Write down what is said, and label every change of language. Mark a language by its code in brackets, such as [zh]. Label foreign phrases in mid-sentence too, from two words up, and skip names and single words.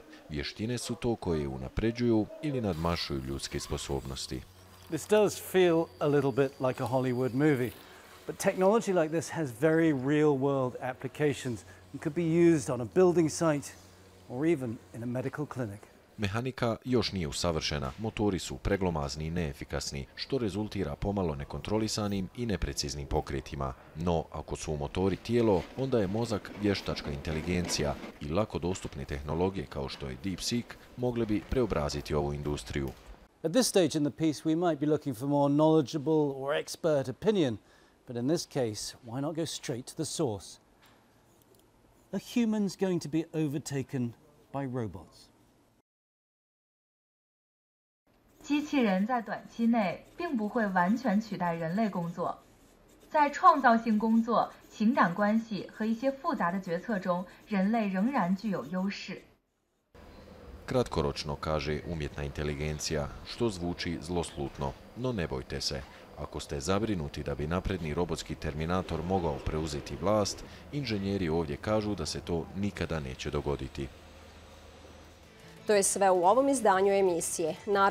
[bs] Vještine su to koje unapređuju ili nadmašuju ljudske sposobnosti. [en] This does feel a little bit like a Hollywood movie. But technology like this has very real-world applications and could be used on a building site or even in a medical clinic. [bs] Mehanika još nije usavršena, motori su preglomazni i neefikasni, što rezultira pomalo nekontrolisanim i nepreciznim pokretima. No, ako su motori tijelo, onda je mozak vještačka inteligencija i lako dostupne tehnologije kao što je DeepSeek mogle bi preobraziti ovu industriju. [en] At this stage in the piece, we might be looking for more knowledgeable or expert opinion. But in this case, why not go straight to the source? Are humans going to be overtaken by robots? [zh] 机器人在短期内并不会完全取代人类工作，在创造性工作、情感关系和一些复杂的决策中，人类仍然具有优势。 [bs] Kratkoročno, kaže umjetna inteligencija, što zvuči zloslutno, no ne bojte se. Ako ste zabrinuti da bi napredni robotski terminator mogao preuzeti vlast, inženjeri ovdje kažu da se to nikada neće dogoditi. To je sve u ovom izdanju emisije.